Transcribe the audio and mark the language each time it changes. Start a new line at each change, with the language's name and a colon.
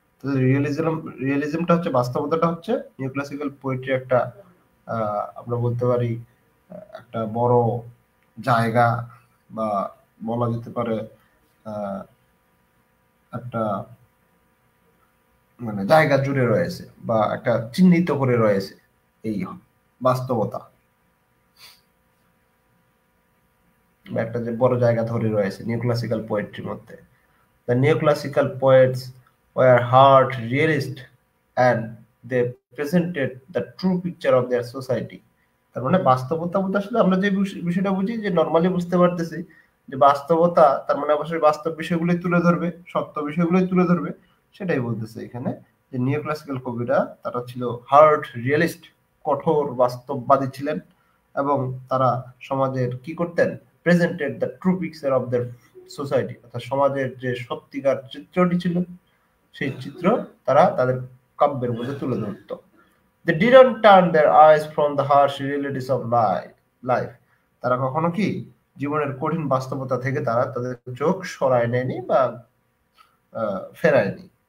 Bangla: তো রিয়েলিজমটা হচ্ছে, বাস্তবতাটা হচ্ছে নিওক্লাসিক্যাল পোয়েট্রি একটা আমরা বলতে পারি একটা বড় জায়গা, বা বলা যেতে পারে একটা মানে জায়গা জুড়ে রয়েছে বা একটা চিহ্নিত করে রয়েছে এই বাস্তবতা, বা একটা যে বড় জায়গা ধরে রয়েছে নিওক্লাসিক্যাল পোয়েট্রির মধ্যে।
English: The neoclassical poets were hard realists and they presented the true picture of their society.
Bangla: তার মানে বাস্তবতা বলতে আসলে আমরা যে বিষয়টা বুঝি, যে নরমালি বুঝতে পারতেছি যে বাস্তবতা তার মানে অবশ্যই বাস্তব বিষয়গুলোই তুলে ধরবে, সত্য বিষয়গুলোই তুলে ধরবে, সেটাই বলতেছে এখানে। যে নিওক্লাসিক্যাল কবিরা তারা ছিল হার্ড রিয়েলিস্ট, কঠোর বাস্তববাদী ছিলেন, এবং তারা সমাজের কি করতেন,
English: presented the true picture of the society,
Bangla: অর্থাৎ সমাজের যে সত্যিকার চিত্রটি ছিল সেই চিত্র তারা তাদের কাব্যের মধ্যে তুলে ধরত।
English: They didn't turn their eyes from the harsh realities of life.
Bangla: তারা কখনো কি জীবনের কঠিন বাস্তবতা থেকে তারা তাদের চোখ সরায় নেয়নি বা ফেরায়নি।